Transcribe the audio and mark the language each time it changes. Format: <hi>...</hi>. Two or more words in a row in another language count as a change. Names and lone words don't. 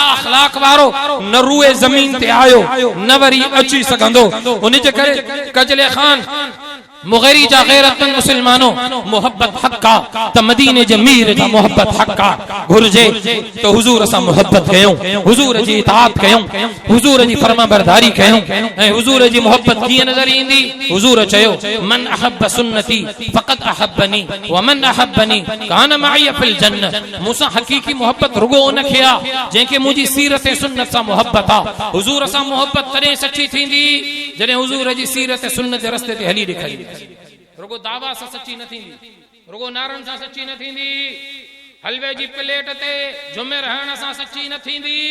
<sd>अखलाक वारो न रूए ज़मीन ते आयो न वरी अची सघंदो उन जे करे कजले खान मुग़ैरी जा गैरतमंद मुसलमानो मोहब्बत हक्का त मदीने जे मीर जा मोहब्बत हक्का घुरजे तो हुजूर सां मोहब्बत कयूं हुजूर जी इताअत कयूं हुजूर जी फरमाबरदारी कयूं ऐं हुजूर जी मोहब्बत कीअं नज़र ईंदी हुजूर चयो</sd> <ar>من أحب سنتي فقد أحبني ومن أحبني كان معي في الجنة</ar> <sd>मूंसां हक़ीक़ी मोहब्बत रुगो उन खे आ जंहिंखे मुंहिंजी सीरत सुन्नत सां मोहब्बत आ हुजूर सां मोहब्बत तॾहिं सची थींदी जॾहिं हुजूर जी सीरत सुन्नत जे रस्ते ते हली ॾेखारी रुगो दावा सां सच्ची न थींदी रुगो नारन सां सच्ची न थींदी हलवे जी प्लेट ते जुमे रहण सां सच्ची न थींदी</sd>